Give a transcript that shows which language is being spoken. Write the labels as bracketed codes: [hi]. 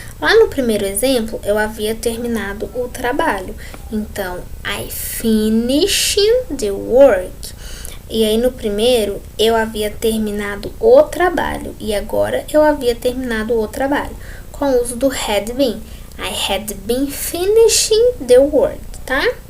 [pt] Lá no primeiro exemplo, eu havia terminado o trabalho. [en] Então, I finished the work. [pt] E aí, no primeiro, eu havia terminado o trabalho. E agora, eu havia terminado o trabalho. Com o uso do had been. [en] I had been finishing the work, tá?